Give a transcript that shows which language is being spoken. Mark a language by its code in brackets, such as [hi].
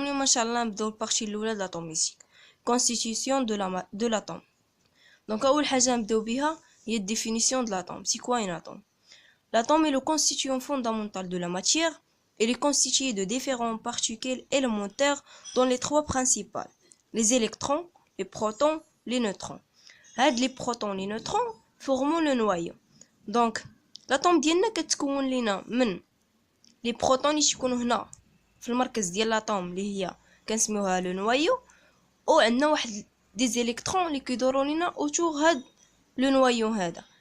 [ar] اليوم ان شاء الله نبداو البارتي الاولى د لاتوميستيك [fr] constitution de l'atome. [ar] Donc اول حاجه نبداو بها هي [fr] définition de l'atome. C'est quoi un atome? L'atome est le constituant fondamental de la matière. Il est constitué de différentes particules élémentaires dont les trois principales: les électrons, les protons, les neutrons. هاد les protons les neutrons forment le noyau. [ar] Donc l'atome ديالنا كتكون لينا من لي بروتون اللي تيكونوا هنا في المركز ديال لاطوم اللي هي كنسميوها لو نوايو، او عندنا واحد دي زيليكترون اللي كيدوروا لينا اوتور هاد لو نوايو هذا.